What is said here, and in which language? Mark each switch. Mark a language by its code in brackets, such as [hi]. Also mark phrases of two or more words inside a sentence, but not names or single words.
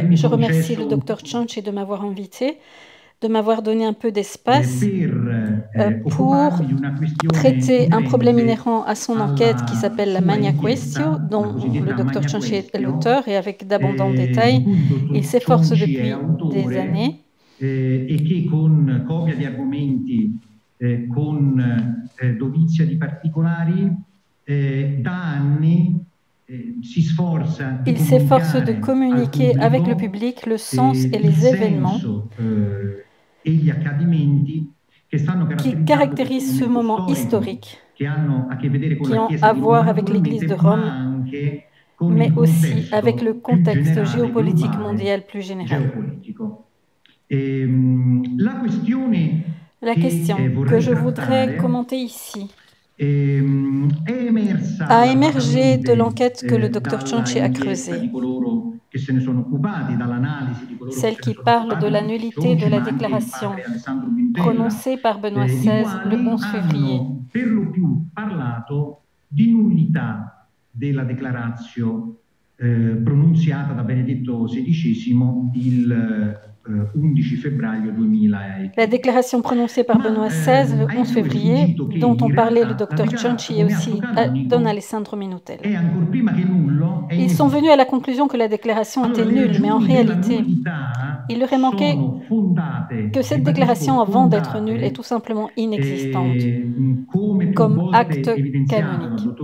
[fr] Je remercie le docteur Cianci de m'avoir invité, de m'avoir donné un peu d'espace pour traiter un problème inhérent à son enquête qui s'appelle la Magna Quaestio, dont le docteur Cianci est l'auteur, et avec d'abondants détails. Il s'efforce depuis des années [it] e che con copia di argomenti, con dovizia di particolari, da anni si sforza di [fr] il s'efforce de communiquer avec le public le sens et les événements [it] e gli accadimenti [fr] qui caractérisent ce moment historique, qui ont à voir avec l'Église de Rome, mais aussi avec le contexte géopolitique mondial plus général. La question que je voudrais commenter ici a émergé de l'enquête que le docteur Cianci a creusée, celle qui parle de la nullité de la déclaration prononcée par Benoît XVI le 11 février. [it] Per lo più parlato di nullità della declaratio pronunziata da Benedetto XVI il 11 febbraio 2000. [fr] La déclaration prononcée par Benoît XVI le 11 février, dont ont parlé le docteur Cianci et aussi Don Alessandro Minutel. Ils sont venus à la conclusion que la déclaration était nulle, mais en réalité, il leur est manqué que cette déclaration, avant d'être nulle, est tout simplement inexistante comme acte canonique.